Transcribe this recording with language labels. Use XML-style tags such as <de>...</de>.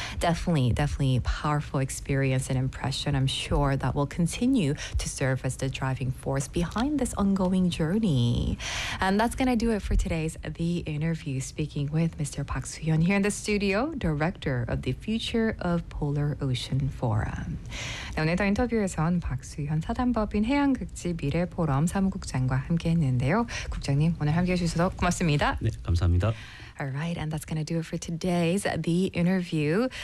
<en>Definitely powerful experience and impression, I'm sure, that will continue to serve as the driving force behind this ongoing journey. And that's going to do it for today's The Interview, speaking with Mr. Park Soo-hyun here in the studio, Director of the Future of Polar Ocean Forum.</en> <ko>네, 오늘 더 인터뷰에선 박 수현 사단법인 해양극지 미래 포럼 사무국장과 함께했는데요. 국장님, 오늘 함께해 주셔서 고맙습니다. 네, 감사합니다.</ko> <en>All right, and that's going to do it for today's The Interview.</en>